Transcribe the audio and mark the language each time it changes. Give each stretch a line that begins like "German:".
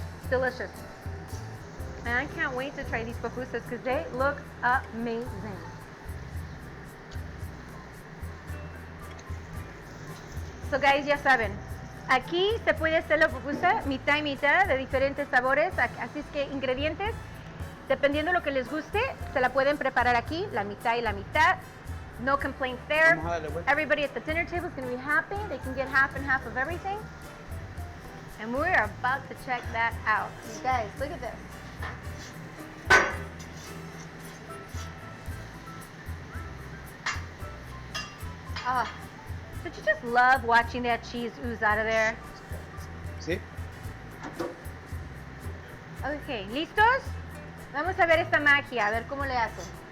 English: Delicious. And I can't wait to try these pupusas because they look amazing. So guys,
Spanish: ya saben, aquí se puede hacer la pupusa mitad y mitad de diferentes sabores, así es que ingredientes, dependiendo de lo que les guste, se la pueden preparar aquí, la mitad y la mitad.
English: No complaints there. Everybody at the dinner table is going to be happy. They can get half and half of everything. And we are about to check that out. You guys, look at this. Ah, don't you just love watching that cheese ooze out of there?
Spanish: ¿Sí? Ok, ¿listos? Vamos a ver esta magia, a ver cómo le hacen.